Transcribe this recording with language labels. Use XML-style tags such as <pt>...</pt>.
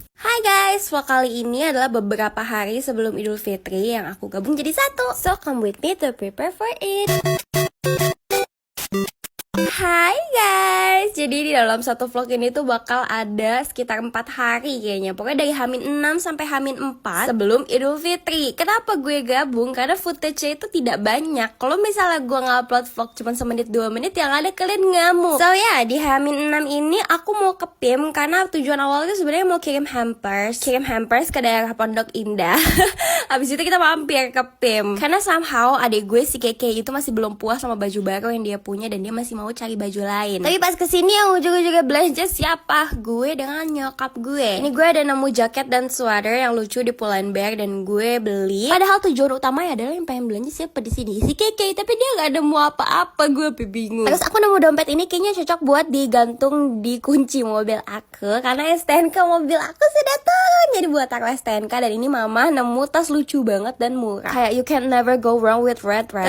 <id>Hai guys, vlog kali ini adalah beberapa hari sebelum Idul Fitri yang aku gabung jadi satu.</id> <en>So come with me to prepare for it.</en> <id>Hai guys, jadi di dalam satu vlog ini tuh bakal ada sekitar 4 hari kayaknya. Pokoknya dari H-6 sampai H-4 sebelum Idul Fitri. Kenapa gue gabung? Karena footage-nya itu tidak banyak. Kalau misalnya gue nge-upload vlog cuma semenit 2 menit, yang ada kalian ngamuk. So ya, di H-6 ini aku mau ke PIM karena tujuan awalnya sebenarnya mau kirim hampers ke daerah Pondok Indah. Habis itu kita mampir ke PIM. Karena somehow adik gue si Keke itu masih belum puas sama baju baru yang dia punya dan dia masih mau cari baju lain. Tapi pas kesini yang ujung-ujungnya belanja siapa? Gue dengan nyokap gue. Ini gue ada nemu jaket dan sweater yang lucu di Pull&Bear dan gue beli. Padahal tujuan utamanya adalah yang pengen belanja siapa di sini? Si Keke, tapi dia gak nemu apa-apa, gue bingung. Terus aku nemu dompet ini kayaknya cocok buat digantung di kunci mobil aku karena STNK mobil aku sudah turun. Jadi buat taruh STNK. Dan ini mama nemu tas lucu banget dan murah.</id> <en>Kayak you can never go wrong with red, right?</en>